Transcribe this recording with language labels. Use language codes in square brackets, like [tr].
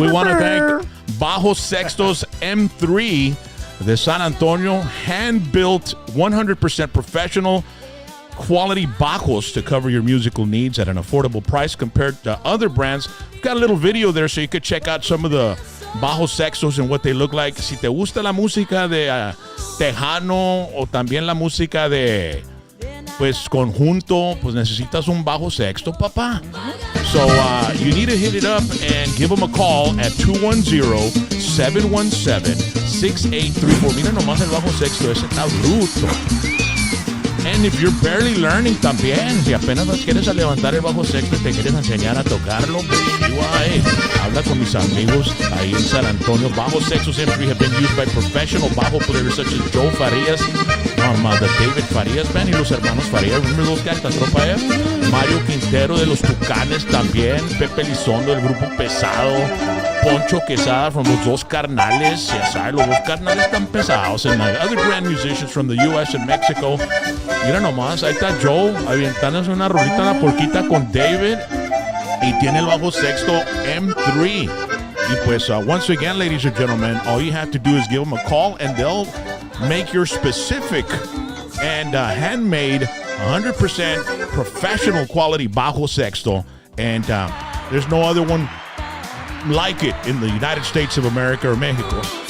[en] We want to thank Bajo Sextos M3 de San Antonio, hand-built, 100% professional quality bajos to cover your musical needs at an affordable price compared to other brands. We've got a little video there so you could check out some of the Bajo Sextos and what they look like. [es] Si te gusta la música de tejano o también la música de pues conjunto, pues necesitas un Bajo Sexto, papá. [en] So you need to hit it up and give them a call at 210-717-6834. [es] Mira nomás el Bajo Sexto, ese está bruto. [en] And if you're barely learning [es] también, si apenas quieres a levantar el Bajo Sexto y te quieres enseñar a tocarlo, pues habla con mis amigos ahí en San Antonio. [en] Bajo Sextos M3 have been used by professional bajo players such as Joe Farias, the David Farias band, y los hermanos Farias. Remember those guys, la tropa F? [es] Mario Quintero de los Tucanes también, Pepe Lizondo del grupo Pesado, Poncho Quesada from los Dos Carnales. Ya sabes, los Dos Carnales están pesados. [en] And other grand musicians from the U.S. and Mexico. [es] Mira nomás, ahí está Joe aventándose una rolita en la porquita con David y tiene el Bajo Sexto M3. Y pues, [en] once again, ladies and gentlemen, all you have to do is give them a call and they'll make your specific and handmade 100% professional quality Bajo Sexto. And there's no other one like it in the United States of America or Mexico.